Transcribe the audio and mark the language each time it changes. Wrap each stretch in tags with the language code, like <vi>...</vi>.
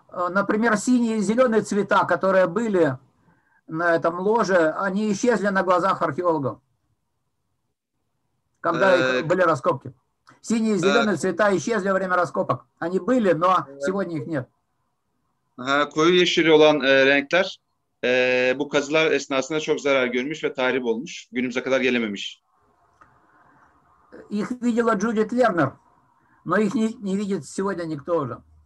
<ru>Например, синие и зеленые цвета, которые были на этом ложе, они исчезли на глазах археологов, когда их были раскопки. Синие и зеленые цвета исчезли во время раскопок. Они были, но сегодня их нет.</ru> <tr>Koyu yeşil olan renkler bu kazılar esnasında çok zarar görmüş ve tahrip olmuş. Günümüze kadar gelememiş.</tr> <ru>Их видела Джудит Лернер, но их не видит сегодня никто уже.</ru>